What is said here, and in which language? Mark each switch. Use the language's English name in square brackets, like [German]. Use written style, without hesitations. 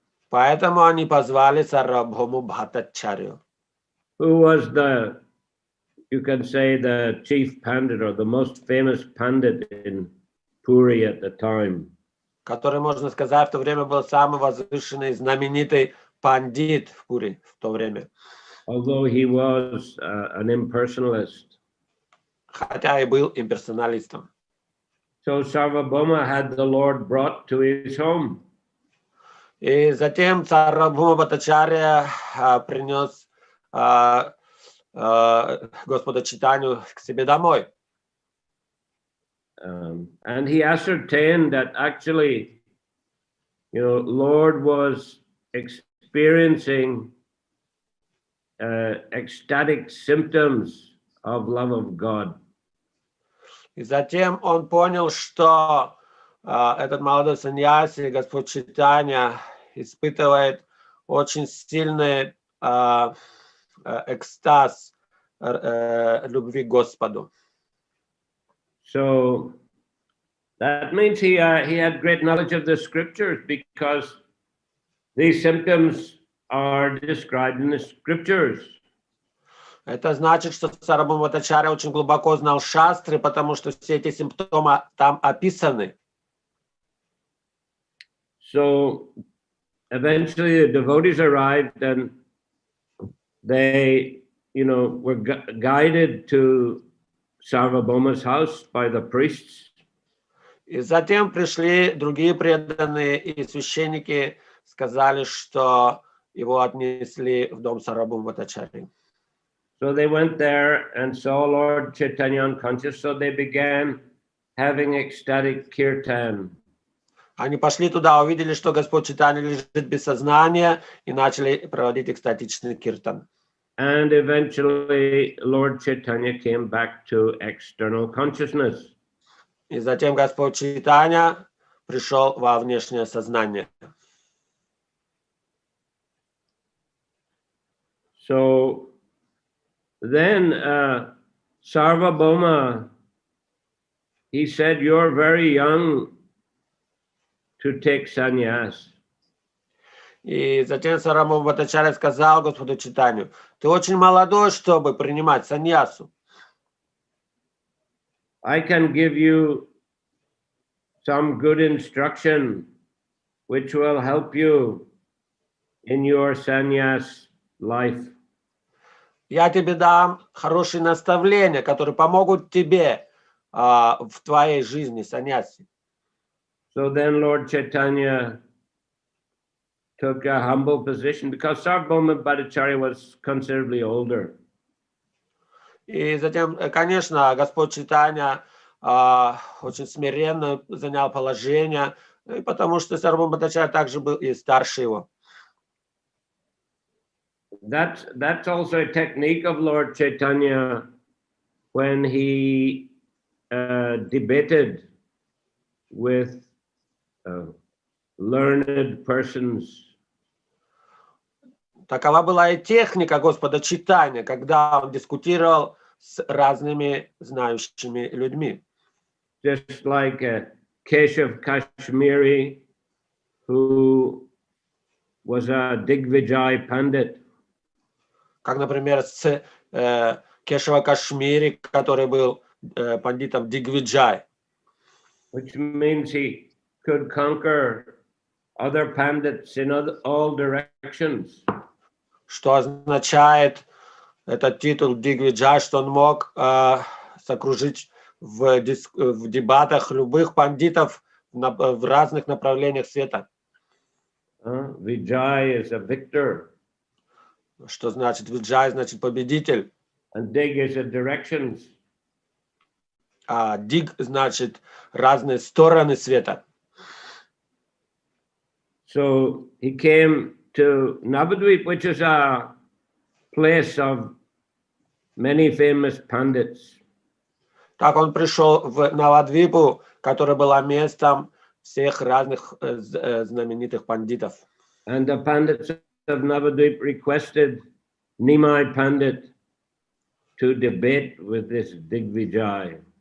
[Russian] Поэтому они позвали Сарвабхауму Бхаттачарью. [English] Who was you can say, the chief pandit or the most famous pandit in Puri at the time. [Russian] Который, можно сказать, в то время был самый возвышенный, знаменитый пандит в Пури в то время. [English] Although he was an impersonalist. [Russian] Хотя и был имперсоналистом. [English] So Sarvabhauma had the Lord brought to his home. [Russian] И затем Сарвабхаума Бхаттачарья принес Господа Чайтанью к себе домой. [English] And he ascertained that actually, Lord was experiencing ecstatic symptoms of love of God. [Russian] И затем он понял, что этот молодой саньяси, Господь Чайтанья, испытывает очень сильный экстаз любви к Господу. [English] So that means he had great knowledge of the scriptures, because these symptoms are described in the scriptures. [Russian] Это значит, что Сарвабхаума Бхаттачарья очень глубоко знал шастры, потому что все эти симптомы там описаны. [English] So eventually the devotees arrived, and they, were guided to Sarvabhauma's house by the priests. [Russian] И затем пришли другие преданные, и священники сказали, что его отнесли в дом Сарвабхаума Бхаттачарьи. [English] So they went there and saw Lord Chaitanya unconscious, so they began having ecstatic kirtan. [Russian] Они пошли туда, увидели, что Господь Чайтанья лежит без сознания, и начали проводить экстатичный киртан. [English] And eventually Lord Chaitanya came back to external consciousness. [Russian] И затем Господь Чайтанья пришел во внешнее сознание. [English] So then Sarvabhauma, he said, "You're very young to take sannyas." [Russian] И затем Сарвабхаума Бхаттачарья сказал Господу Чайтанью: ты очень молодой, чтобы принимать саньясу. [English] I can give you some good instruction which will help you in your sannyas life. [Russian] Я тебе дам хорошие наставления, которые помогут тебе в твоей жизни, саньяси. [English] So then Lord Chaitanya took a humble position, because Sarvabhauma Bhattacharya was considerably older. [Russian] И затем, конечно, Господь Чайтанья очень смиренно занял положение, потому что Сарвабхаума Бхаттачарья также был и старше его. [English] That's also a technique of Lord Chaitanya when he debated with learned persons. [Russian] Такова была и техника Господа Чайтаньи, когда он дискутировал с разными знающими людьми. [English] Just like Keshav Kashmiri, who was a Digvijay Pandit. [Russian] Как, например, с Кешава Кашмири, который был пандитом Дигвиджай. [English] Which means he could conquer other pandits in all directions. [Russian] Что означает этот титул Дигвиджай, что он мог сокружить в дебатах любых пандитов в разных направлениях света. [English] Vijay is a victor. [Russian] Что значит Виджай, значит победитель. [English] And Dig is a directions. [Russian] А Диг значит разные стороны света. [English] So he came to Navadvip, which is a place of many famous pandits. [Russian] Так он пришел в Навадвипу, которая была местом всех разных знаменитых пандитов. [English] And the pandits of Navadvip requested Nimai Pandit to debate with this Digvijay.